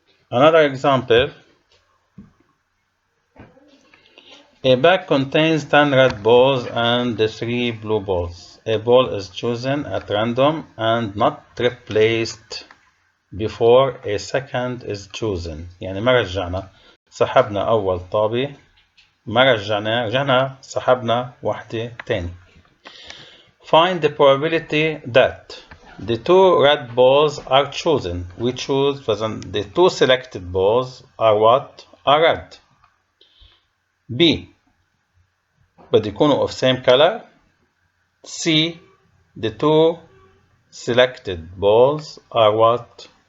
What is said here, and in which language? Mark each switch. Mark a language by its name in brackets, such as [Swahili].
[English] Another example. A bag contains 10 red balls and 3 blue balls. A ball is chosen at random and not replaced before a second is chosen. [Arabic] يعني ما رجعنا سحبنا أول طابة ما رجعنا سحبنا واحدة تاني. [English] Find the probability that the 2 red balls are chosen. We choose the 2 selected balls are what? Are red. B. [Arabic] بده يكونوا [English] of same color. C. The 2 selected balls are what?